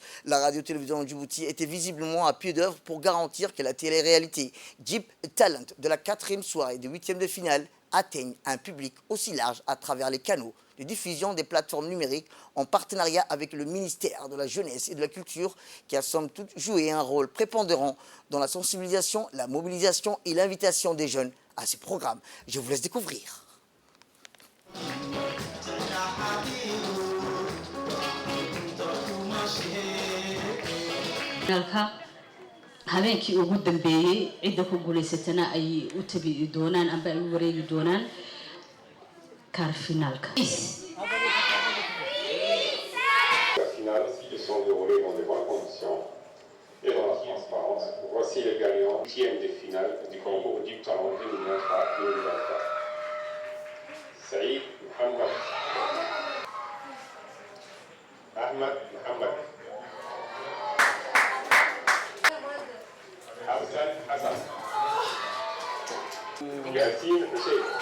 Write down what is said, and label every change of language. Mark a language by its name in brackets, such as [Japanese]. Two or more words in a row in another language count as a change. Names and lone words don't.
[French] La radio-télévision de Djibouti était visiblement à pied d'œuvre pour garantir que la télé-réalité Jeep Talent de la 4e soirée de 8e de finale atteigne un public aussi large à travers les canaux de diffusion des plateformes numériques en partenariat avec le ministère de la Jeunesse et de la Culture qui a somme toute joué un rôle prépondérant dans la sensibilisation, la mobilisation et l'invitation des jeunes à ces programmes. Je vous laisse découvrir. [Somali] habeenkii ugu dambeeyay cidda ku guuleysatana ay u tabi doonaan amba ay u wareegi doonaan quart finalka. [French] La finale se sont déroulées dans de bonnes conditions et dans la transparence. Voici les gagnants 8e de finale du concours Jeep Talent 2023-2024. Saïd Mohamed, Ahmed Mohamed, Hassan Hassan, Yassine Hussein.